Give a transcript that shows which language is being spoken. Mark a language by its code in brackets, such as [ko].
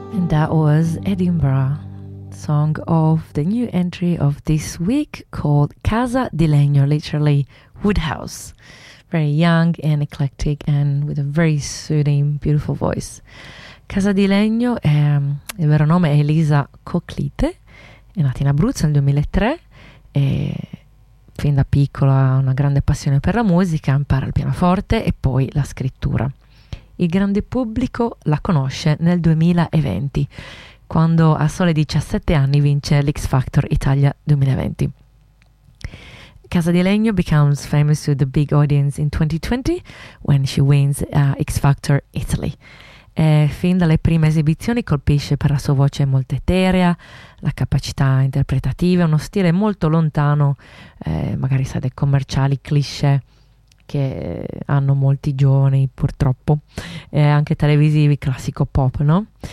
[en] That was Edinburgh, song of the new entry of this week called Casa di Legno, literally wood house. Very young and eclectic and with a very soothing, beautiful voice. [it] Casa di Legno, il vero nome è Elisa Coclite, è nata in Abruzzo nel 2003 e fin da piccola ha una grande passione per la musica, impara il pianoforte e poi la scrittura. Il grande pubblico la conosce nel 2020, quando a sole 17 anni vince l'X Factor Italia 2020. [en] Casa di Legno becomes famous with the big audience in 2020 when she wins X Factor Italy. [it] E fin dalle prime esibizioni colpisce per la sua voce molto eterea, la capacità interpretativa, uno stile molto lontano, magari sa dei commerciali cliché che hanno molti giovani purtroppo, anche televisivi, classico pop, no?